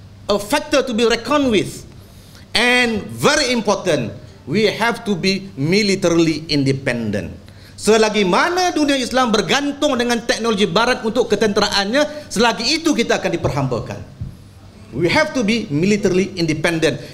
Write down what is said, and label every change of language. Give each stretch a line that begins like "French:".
English: A factor to be reckoned with. And very important, we have to be militarily independent.
Malay: Selagi mana dunia Islam bergantung dengan teknologi barat untuk ketenteraannya, selagi itu kita akan diperhambakan.
English: We have to be militarily independent.